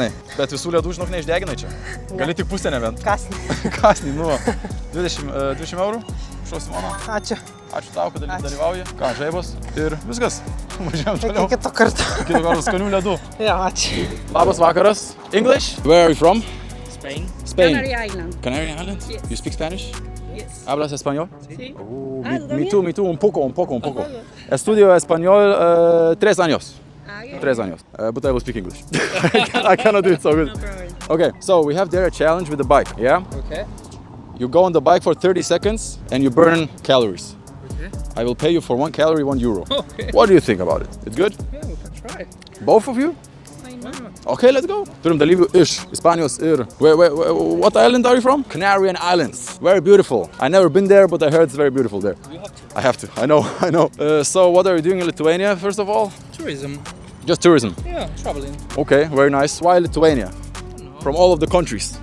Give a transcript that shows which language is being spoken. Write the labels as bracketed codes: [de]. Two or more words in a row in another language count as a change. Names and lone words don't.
[lt] Bet visų ledų, žinok, neišdeginai čia. Gali tik pusę nebent. Kasnį. Kasnį, nu. 20 eurų. Šau Simona. Ačiū. Ačiū tau, kad dalyvauji. Ką, žaibos. Ir viskas. Važiuojam Iki toliau. kito karto. Kito karto skanių ledų. Jo, ačiū. Labas vakaras. [en] English? Where are you from? Spain. Spain. Canary Island. Canary Island? Yes. You speak Spanish? Yes. [es] ¿Hablas español? Sí. [en] Oh, [es] Ah, ¿tú me también? too, un poco. Estudio español 3 años. [en] Ah, yeah. [es] 3 años. [en] But I will speak English. I cannot do it so good. No problem. Okay, so we have there a challenge with the bike, yeah? Okay. You go on the bike for 30 seconds and you burn calories. Okay. I will pay you for 1 calorie, 1 euro. Okay. What do you think about it? It's good? Yeah, we can try. Both of you? Why not? Okay, let's go. [lt] Turim dalyvių iš Ispanijos ir... [en] What island are you from? Canary Islands. Very beautiful. I never been there, but I heard it's very beautiful there. We have to. I have to. I know. So what are you doing in Lithuania, first of all? Tourism. Just tourism. Yeah, traveling. Okay, very nice. Why Lithuania? No. From all of the countries.